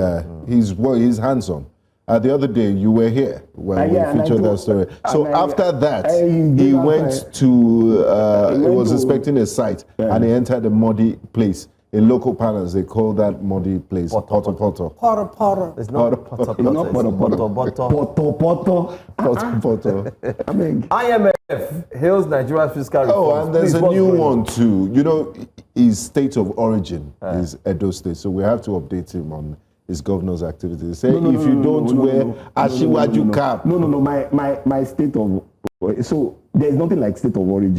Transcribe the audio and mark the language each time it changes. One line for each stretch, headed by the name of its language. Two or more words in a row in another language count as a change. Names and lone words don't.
English: Yeah, he's hands-on. The other day, you were here when we featured that story. So after that, he went to, he was inspecting a site and he entered a muddy place. in local parlance, they call that muddy place Poto Poto. Poto Poto. It's not Poto Poto. Not Poto Poto. Poto Poto. Poto Poto. I mean, IMF hails Nigeria's fiscal reforms. Oh, and there's Please, a new what's going one too. You know, his state of origin is Edo State, so we have to update him on his governor's activities. Say if you don't wear Ashiwaju cap. No, my state of, so there's nothing like state of origin.